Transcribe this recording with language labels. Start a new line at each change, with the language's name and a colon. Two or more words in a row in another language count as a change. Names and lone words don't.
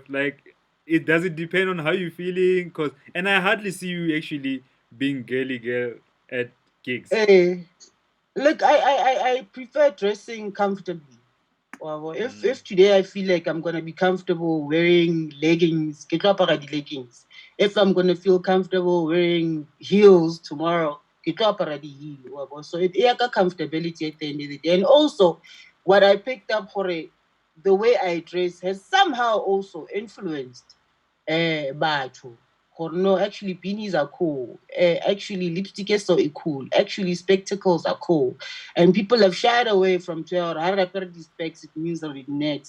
English: Like it doesn't depend on how you're feeling. Cause and I hardly see you actually being girly girl at gigs. Eh, look, I prefer dressing comfortably. Mm, If today I feel like I'm gonna be comfortable wearing leggings,
Southern Sotho: ke tlo apara di-leggings.
English: If I'm gonna feel comfortable wearing heels tomorrow,
Southern Sotho: ke tlo apara di-heel.
English: So it yeah, comfortability at the end of the day. And also, what I picked up for it, the way I dress has somehow also influenced batho. No, actually beanies are cool. Actually lipstick is so cool. Actually spectacles are cool. And people have shied away from tell how I pair these specs, it means that it nets.